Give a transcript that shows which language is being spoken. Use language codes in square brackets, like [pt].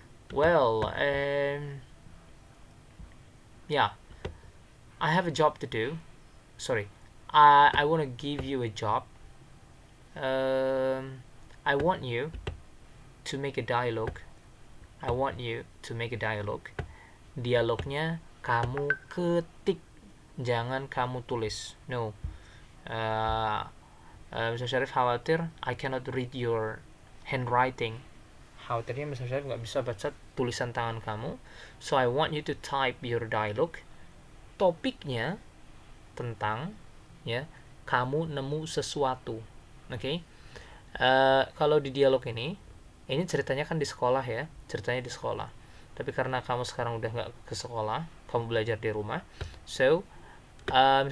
[en] Well, yeah, I have a job to do. Sorry, I want to give you a job. I want you to make a dialogue. I want you to make a dialogue. [id] Dialognya kamu ketik, jangan kamu tulis. No. Mr. [en] Syarif [id] khawatir [en] I cannot read your handwriting. [id] Khawatirnya Mr. Syarif nggak bisa baca tulisan tangan kamu. [en] So I want you to type your dialogue. [id] Topiknya tentang ya, kamu nemu sesuatu. Oke. Kalau di dialog ini ceritanya kan di sekolah ya, ceritanya di sekolah. Tapi karena kamu sekarang udah nggak ke sekolah, kamu belajar di rumah, [en] so Mr.